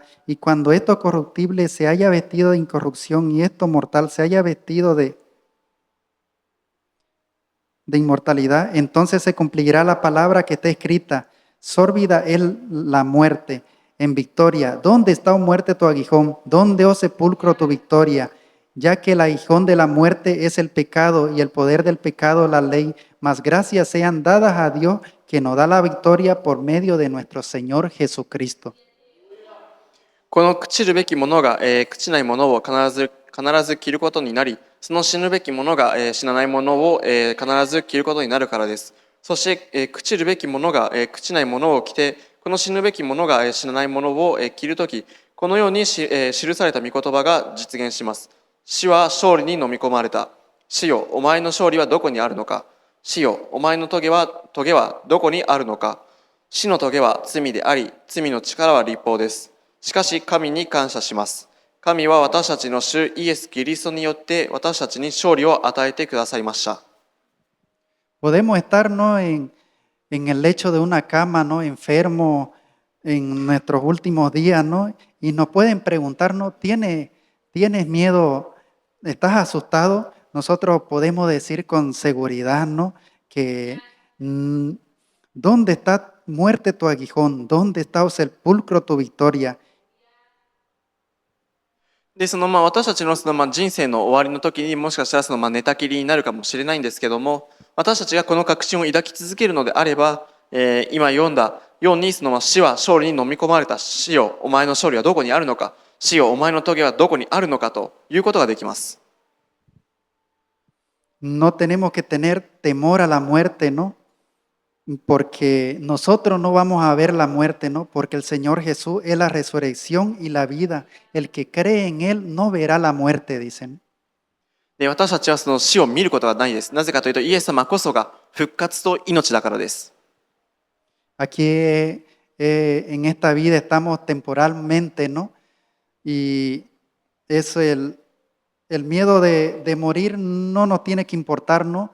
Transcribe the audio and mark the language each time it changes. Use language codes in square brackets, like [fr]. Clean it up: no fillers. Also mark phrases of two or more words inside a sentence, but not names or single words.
[es] Y cuando esto corruptible se haya vestido de incorrupción y esto mortal se haya vestido de de inmortalidad, entonces se cumplirá la palabra que está escrita. Sórbida es la muerte en victoria. ¿Dónde está, oh muerte, tu aguijón? ¿Dónde, oh sepulcro, tu victoria? Ya que el aguijón de la muerte es el pecado y el poder del pecado la ley. Mas gracias sean dadas a Dios que nos da la victoria por medio de nuestro Señor Jesucristo. [ja] この朽ちるべきものが、朽ちないものを必ず着ることになり、その死ぬべきものが、死なないものを、必ず着ることになるからです。そして、朽ちるべきものが、朽ちないものを着て、この死ぬべきものが、死なないものを、着るとき、このように記された御言葉が実現します。死は勝利に飲み込まれた。死よ、お前の勝利はどこにあるのか。死よ、お前の棘はどこにあるのか。死の棘は罪であり、罪の力は律法です。しかし神に感謝します。神は私たちの主イエス・キリストによって私たちに勝利を与えてくださいました。 [es] Podemos estar, ¿no?, en el lecho de una cama, ¿no?, enfermo en nuestros últimos días, ¿no? Y nos pueden preguntar, ¿no?, ¿tienes miedo? ¿Estás asustado? Nosotros podemos decir con seguridad, ¿no?, que ¿dónde está muerte tu aguijón? ¿Dónde está, oh sepulcro, tu victoria? [ja] で、私たちの人生の終わりの時にもしかしたら寝たきりになるかもしれないんですけども、私たちがこの確信を抱き続けるのであれば、今読んだように死は勝利に飲み込まれた。死よ、お前の勝利はどこにあるのか。死よ、お前の棘はどこにあるのかということができます。 [es] No tenemos que tener temor a la muerte, ¿no? Porque nosotros no vamos a ver la muerte, ¿no? Porque el Señor Jesús es la resurrección y la vida. El que cree en Él no verá la muerte, dicen. [ja] で、私たちはその死を見ることはないです。なぜかというと、イエス様こそが復活と命だからです。 [es] Aquí en esta vida estamos temporalmente, ¿no? Y es el miedo de morir no nos tiene que importar, ¿no?